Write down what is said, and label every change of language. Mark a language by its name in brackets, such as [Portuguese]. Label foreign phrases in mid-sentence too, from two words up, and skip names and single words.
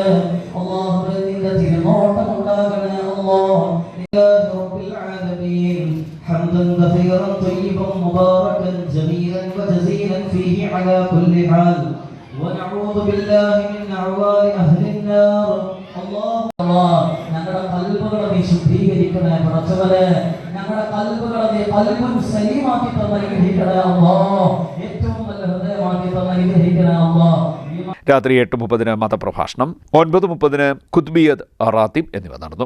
[Malayalam] അല്ലാഹുവേ നിന്റെ തിരുനോട്ടം ഉണ്ടാകണേ. [Arabic] حمدا كثيرا طيبا مباركا جميلا وجزيلا فيه على كل حال ونعوذ بالله من أعوال أهل النار. [Malayalam] ഞങ്ങളുടെ കൽബുകളെ നീ ശുദ്ധീകരിക്കണേ പടച്ചവനെ. ഞങ്ങളുടെ കൽബുകളെ [Arabic] قلب سليم [Malayalam] തന്നനുഗ്രഹിക്കണേ അല്ലാഹ്. ഏറ്റവും നല്ല ഹൃദയമാക്കി തന്നനുഗ്രഹിക്കണേ അല്ലാഹ്. രാത്രി 8:30-ന് മതപ്രഭാഷണം, 9:30-ന് ഖുത്ബിയത്ത് റാത്തിബ് എന്നിവ നടന്നു.